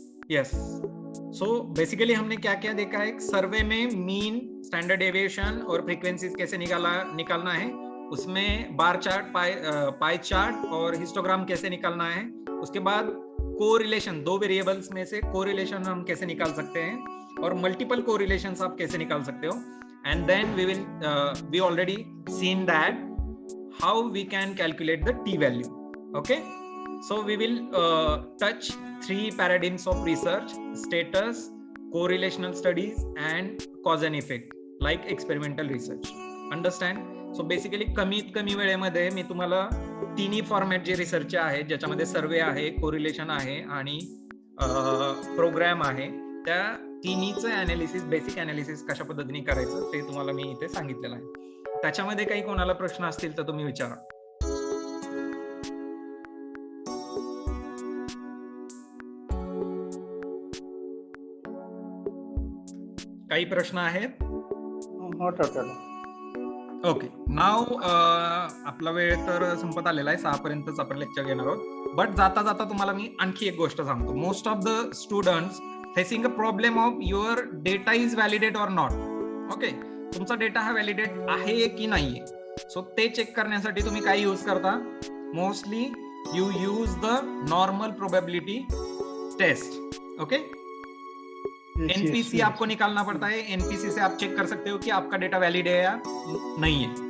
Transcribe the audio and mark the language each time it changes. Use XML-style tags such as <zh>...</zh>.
<hi>Yes. So basically हमने क्या क्या देखा है, एक सर्वे में मीन, स्टैंडर्ड डेविएशन और फ्रीक्वेंसीज कैसे निकालना है, उसमें बार चार्ट, पाई चार्ट और हिस्टोग्राम कैसे निकालना है. उसके बाद कोरिलेशन, दो वेरिएबल्स में से कोरिलेशन हम कैसे निकाल सकते हैं, और मल्टीपल कोरिलेशंस आप कैसे निकाल सकते हो.</hi> <en>And then we already seen that how we can calculate the T value. Okay, so we will touch 3 paradigms of research: status, correlational studies, and cause and effect, like experimental research. Understand?</en> <mr>So basically कमीत कमी वेळेमध्ये मी तुम्हाला तिन्ही format जे रिसर्चचे आहेत, ज्याच्यामध्ये सर्वे आहे, correlation आहे आणि प्रोग्राम आहे, त्या तिन्हीचं अनालिसिस, बेसिक अनालिसिस कशा पद्धतीने करायचं ते तुम्हाला मी इथे सांगितलेलं आहे. त्याच्यामध्ये काही कोणाला प्रश्न असतील तर तुम्ही विचारा. काही प्रश्न आहेत?</mr> <en>Not at all.</en> <mr>ओके, नाव आपला वेळ तर संपत आलेला आहे, 6 पर्यंतच आपण लेक्चर घेणार आहोत. बट जाता जाता तुम्हाला मी आणखी एक गोष्ट सांगतो.</mr> <en>Most of the students facing a problem of your data is validate or not.</en> <mr>Okay, तुमचा डेटा हा व्हॅलिडेट आहे की नाहीये, सो ते चेक करण्यासाठी तुम्ही काय यूज करता?</mr> <en>Mostly you use the normal probability test.</en> <hi>Okay, NPC आपको निकालना पड़ता है. एनपीसी से आप चेक कर सकते हो कि आपका डेटा वैलिड है या नहीं है.</hi>